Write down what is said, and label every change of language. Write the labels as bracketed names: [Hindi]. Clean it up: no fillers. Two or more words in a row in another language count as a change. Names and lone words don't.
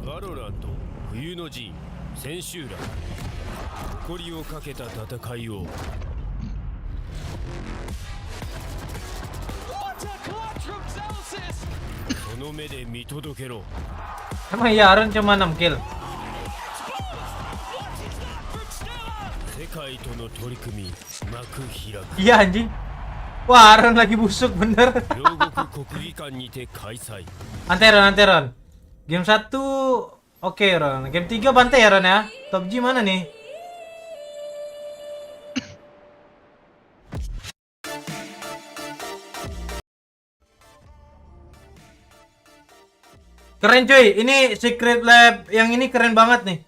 [Japanese] ロランと冬の陣千秋楽誇りをかけた戦いを この目で見届けろ [Indonesian] Emang iya Aaron cuma 6 kill? [Japanese] 世界との取り組み幕開く [Indonesian] Iya anjing. Wah Aaron lagi busuk bener. [Japanese] 両国国技館にて開催 [Indonesian] Anteron. Game 1 oke Ron. Game 3 bantai ya Ron ya. Top G mana nih? Keren cuy, ini Secret Lab yang ini keren banget nih.